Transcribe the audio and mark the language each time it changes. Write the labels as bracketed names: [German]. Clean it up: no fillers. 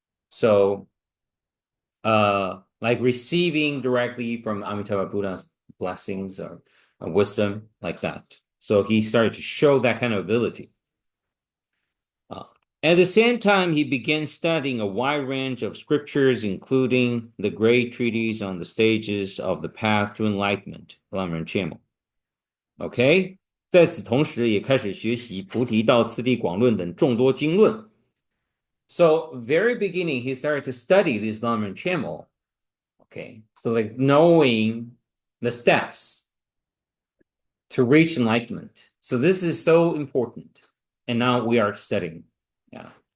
[English] So, like receiving directly from Amitabha Buddha's blessings or wisdom, like that. So he started to show that kind of ability. At the same time, he began studying a wide range of scriptures, including the great treatise on the stages of the path to enlightenment, 浪人切目. Okay? [Chinese] 在此同时，也开始学习菩提道次第广论等众多经论. [English] So, very beginning, he started to study this Lamrim Chemo. Okay, so like knowing the steps to reach enlightenment. So this is so important. And now we are studying. Yeah.